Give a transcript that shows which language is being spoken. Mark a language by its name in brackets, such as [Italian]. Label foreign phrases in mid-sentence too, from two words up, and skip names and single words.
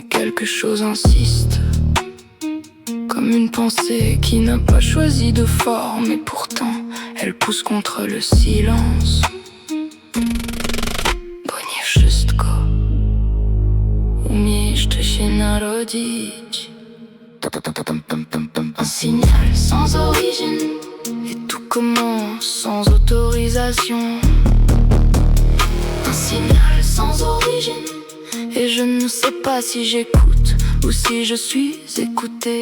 [French] quelque chose insiste, comme une pensée qui n'a pas choisi de forme, et pourtant elle pousse contre le silence. [Polish] Bo nie wszystko umiesz się narodzić. [French] Un signal sans origine, et tout commence sans autorisation. Un signal sans origine, et je ne sais pas si j'écoute ou si je suis écouté.